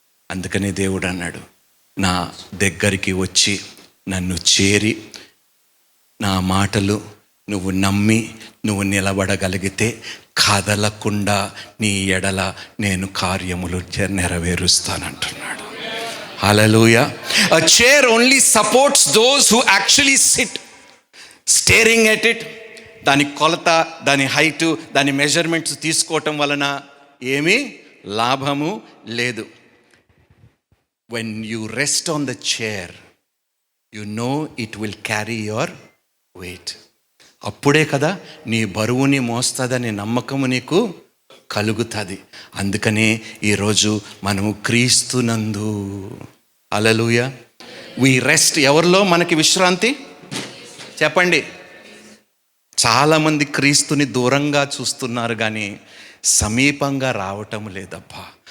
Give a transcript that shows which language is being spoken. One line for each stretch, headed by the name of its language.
Telugu: అందుకనే దేవుడు అన్నాడు, నా దగ్గరికి వచ్చి నన్ను చేరి నా మాటలు నువ్వు నమ్మి నువ్వు నిలబడగలిగితే కదలకుండా నీ ఎడల నేను కార్యములు నెరవేరుస్తానంటున్నాడు. హల్లెలూయా.
English: A chair only supports those who actually sit staring at it.
Telugu: దాని కొలత, దాని హైటు, దాని మెజర్మెంట్స్ తీసుకోవటం వలన ఏమీ లాభము లేదు.
English: When you rest on the chair, you know it will carry your weight.
Telugu: అప్పుడే కదా నీ బరువుని మోస్తుందనే నమ్మకము నీకు కలుగుతుంది. అందుకనే ఈరోజు మనము క్రీస్తునందు, హల్లెలూయా,
English: We rest.
Telugu: ఎవరిలో మనకి విశ్రాంతి? చెప్పండి. చాలామంది క్రీస్తుని దూరంగా చూస్తున్నారు కానీ సమీపంగా రావటం లేదబ్బా.